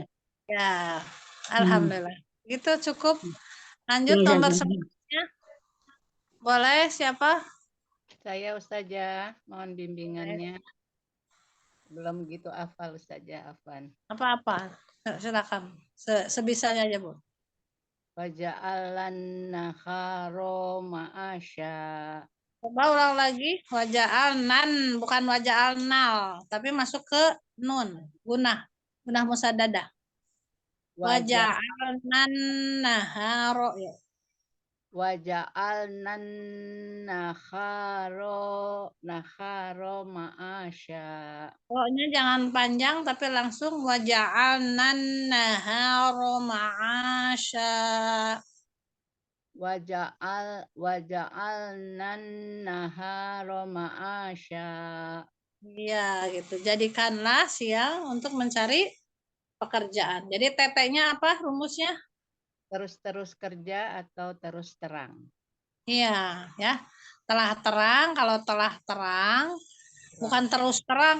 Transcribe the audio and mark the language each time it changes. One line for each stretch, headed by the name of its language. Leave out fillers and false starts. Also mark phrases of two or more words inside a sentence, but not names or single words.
Indonesian: Ya. Alhamdulillah. Itu cukup. Lanjut nomor 9-nya. Boleh siapa? Saya Ustazah, mohon bimbingannya. Belum gitu hafal Ustazah, Afwan. Apa-apa. Silakan. Sebisanya aja, Bu.
Arabic: وجعلن النهار معاشا.
Indonesian: Coba ulang lagi. Waja'alnan, bukan waja'alnal, tapi masuk ke nun.
Arabic: غنة مشددة وجعلنا النهار يا. وجعلنا النهار معاشا.
Indonesian: Pokoknya jangan panjang tapi langsung
Arabic: وجعلنا النهار معاشا. وجعلنا النهار معاشا.
Indonesian: Iya gitu. Jadikanlah siang untuk mencari pekerjaan. Jadi TT-nya apa rumusnya? Terus-terus kerja atau terus terang? Iya, ya. Telah terang, kalau telah terang Bukan terus terang.